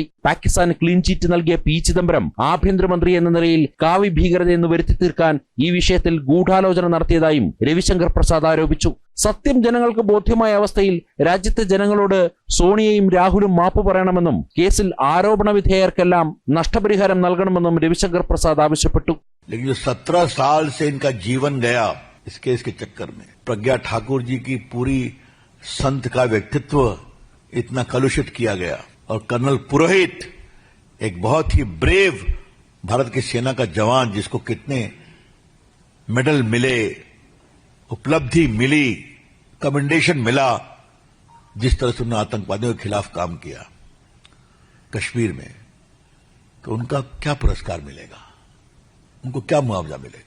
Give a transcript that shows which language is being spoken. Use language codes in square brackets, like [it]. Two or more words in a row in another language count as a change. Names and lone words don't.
[ml] പാകിസ്ഥാന് ക്ലീൻ ചീറ്റ് നൽകിയ പി ചിദംബരം ആഭ്യന്തരമന്ത്രി എന്ന നിലയിൽ കാവി ഭീകരതയെന്ന് വരുത്തി തീർക്കാൻ ഈ വിഷയത്തിൽ ഗൂഢാലോചന നടത്തിയതായും രവിശങ്കർ പ്രസാദ് ആരോപിച്ചു. സത്യം ജനങ്ങൾക്ക് ബോധ്യമായ അവസ്ഥയിൽ രാജ്യത്തെ ജനങ്ങളോട് സോണിയയും രാഹുലും മാപ്പ് പറയണമെന്നും കേസിൽ ആരോപണ വിധേയർക്കെല്ലാം നഷ്ടപരിഹാരം നൽകണമെന്നും രവിശങ്കർ പ്രസാദ് ആവശ്യപ്പെട്ടു. [hi] लेकिन जो 17 साल से इनका जीवन गया इस केस के चक्कर में, प्रज्ञा ठाकुर जी की पूरी संत का व्यक्तित्व इतना कलुषित किया गया और कर्नल पुरोहित एक बहुत ही ब्रेव भारत की सेना का जवान जिसको कितने मेडल मिले, उपलब्धि मिली, कमेंडेशन मिला, जिस तरह से उन्होंने आतंकवादियों के खिलाफ काम किया कश्मीर में, तो उनका क्या पुरस्कार मिलेगा, उनको क्या मुआवजा मिलेगा?